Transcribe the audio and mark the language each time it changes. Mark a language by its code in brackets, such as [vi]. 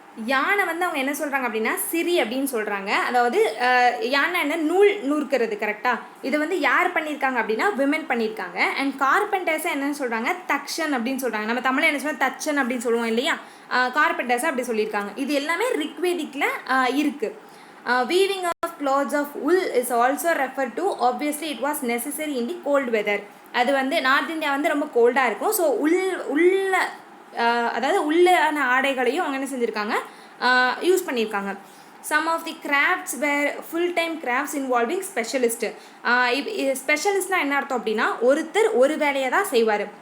[ta] யானை வந்து அவங்க என்ன சொல்கிறாங்க அப்படின்னா சிரி அப்படின்னு சொல்கிறாங்க. அதாவது யானை என்ன நூல் நூற்கிறது. கரெக்டாக? இதை வந்து யார் பண்ணியிருக்காங்க அப்படின்னா விமென் பண்ணியிருக்காங்க. அண்ட் கார்பெண்டர்ஸை என்னன்னு சொல்கிறாங்க தக்ஷன் அப்படின்னு சொல்கிறாங்க. நம்ம தமிழில் என்ன சொல்லுவோம் தச்சன் அப்படின்னு சொல்லுவோம் இல்லையா? கார்பெண்டர்ஸை அப்படி சொல்லியிருக்காங்க. இது எல்லாமே ரிக்வேதிக்கில் இருக்குது. [en] Weaving of clothes of wool is also referred to. Obviously it was necessary in the cold weather. [ta] அது வந்து நார்த் இந்தியா வந்து ரொம்ப கோல்டாக இருக்கும். ஸோ உள்ள அதாவது உள்ளான ஆடைகளையும் அவங்க என்ன செஞ்சுருக்காங்க யூஸ் பண்ணியிருக்காங்க. [en] Some of the crafts were full time crafts involving specialist. [ta] ஸ்பெஷலிஸ்ட்னால் என்ன அர்த்தம் அப்படின்னா ஒருத்தர் ஒரு வேலையை தான் செய்வார்.